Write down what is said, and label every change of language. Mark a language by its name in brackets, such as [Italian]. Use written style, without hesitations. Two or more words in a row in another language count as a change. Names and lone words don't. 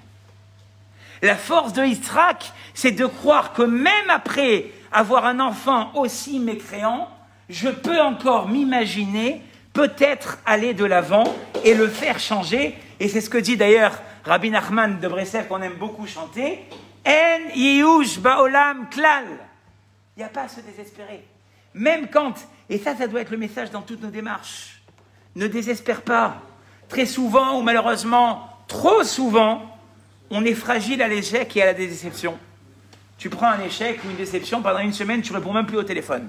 [French] La force de Yitzhak, c'est de croire que même après avoir un enfant aussi mécréant, je peux encore m'imaginer peut-être aller de l'avant et le faire changer. Et c'est ce que dit d'ailleurs Rabbi Nachman de Breslev, qu'on aime beaucoup chanter. [Hebrew] אין ייאוש בעולם כלל. [French] Il n'y a pas à se désespérer. Même quand, et ça doit être le message dans toutes nos démarches, ne désespère pas. Très souvent, ou malheureusement, trop souvent, on est fragile à l'échec et à la déception. Tu prends un échec ou une déception, pendant une semaine, tu ne réponds même plus au téléphone.